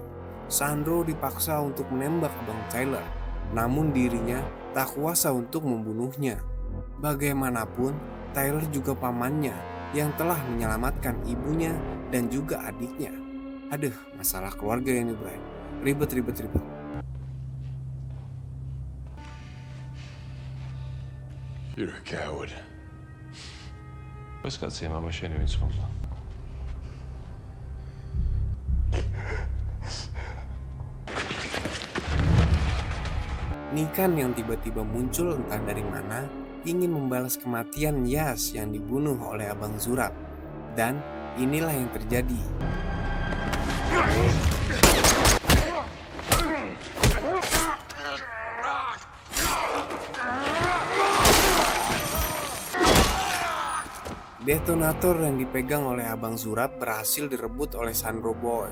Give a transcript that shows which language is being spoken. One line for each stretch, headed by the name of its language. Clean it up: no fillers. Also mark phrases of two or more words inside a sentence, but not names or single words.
Indonesian: Sandro dipaksa untuk menembak Abang Tyler, namun dirinya tak kuasa untuk membunuhnya. Bagaimanapun, Tyler juga pamannya yang telah menyelamatkan ibunya dan juga adiknya. Aduh, masalah keluarga ini, bro. Ribet.
English: You're a coward.
Georgian: ეს კაცი მამა შენი ვინც ხომდა?
Indonesian: Nikhan yang tiba-tiba muncul entah dari mana ingin membalas kematian Yas yang dibunuh oleh Abang Zurab. Dan inilah yang terjadi. Detonator yang dipegang oleh Abang Zurab berhasil direbut oleh Sandro Boy.